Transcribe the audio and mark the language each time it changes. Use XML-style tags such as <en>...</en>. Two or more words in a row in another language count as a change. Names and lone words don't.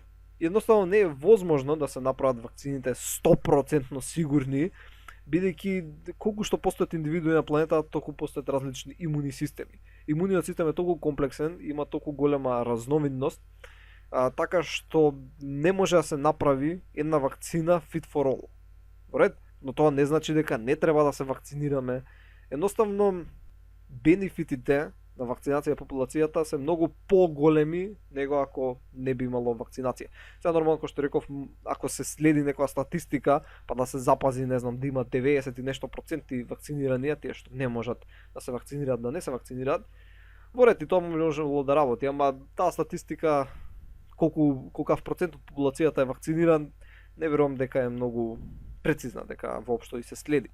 <mk>Едноставно не е возможно да се направат вакцините 100% сигурни, бидејќи колку што постојат индивидуи на планетата, толку постојат различни имуни системи. Имуниот систем е толку комплексен, има толку голема разновидност, така што не може да се направи една вакцина</mk> <en>fit for all.</en> <mk>Во ред, но тоа не значи дека не треба да се вакцинираме. Едноставно бенефитите на вакцинација популацијата се многу поголеми него ако не би имало вакцинација. Сега нормално кој што реков, ако се следи некоја статистика, па да се запази, не знам, да има 90 и нешто проценти вакцинирани, тие што не можат да се вакцинираат, да не се вакцинираат, во ред и тоа можело да работи, ама таа статистика колкав процент од популацијата е вакциниран, не верувам дека е многу прецизна, дека воопшто и се следи.</mk>